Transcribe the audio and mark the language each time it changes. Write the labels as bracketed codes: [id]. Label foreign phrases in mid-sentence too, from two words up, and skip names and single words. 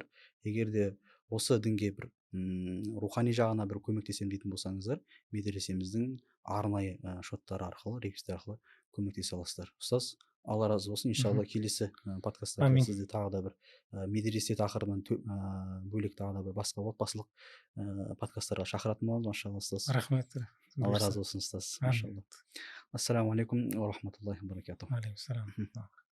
[kk] Егер де осы дінге бір рухани жағына бір көмектесем дейтін болсаңыздар, медресеміздің арнайы шоттары арқылы, реквизиттер арқылы көмектесе аласыздар. Ұстаз, Алла разы болсын. Иншалла келесі подкасттарда сізде тағы да бір медресе тақырыбынан бөлек тағы да бір басқа отбасылық подкасттарға шақыратын боламыз. Машалла ұстаз. Рахмет. Алла разы болсын ұстаз. Машалла. [ar] السلام عليكم ورحمة الله وبركاته. عليكم سلام.